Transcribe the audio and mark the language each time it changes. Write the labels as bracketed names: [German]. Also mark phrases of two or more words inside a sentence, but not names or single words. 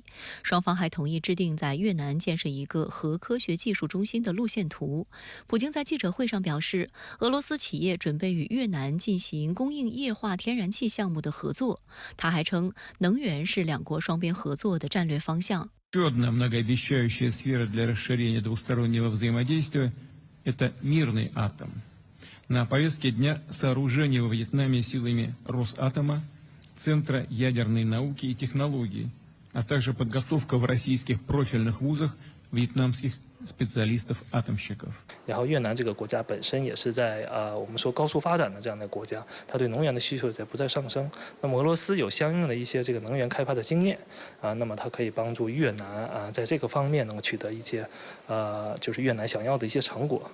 [Chinese] 双方还同意制定在越南建设一个核科学技术中心的路线图。普京在记者会上表示，俄罗斯企业准备与越南进行供应液化天然气项目的合作。他还称，能源是2国双边合作的战略方向。 [Russian] Это мирный атом. На повестке дня сооружение во Вьетнаме силами Росатома, Центра ядерной науки и технологий, а также подготовка в российских профильных вузах вьетнамских специалистов-атомщиков. [Chinese] 然后越南这个国家本身也是在我们说高速发展的这样的国家，它对能源的需求在不断上升。那么俄罗斯有相应的一些这个能源开发的经验那么它可以帮助越南在这个方面能够取得一些就是越南想要的一些成果。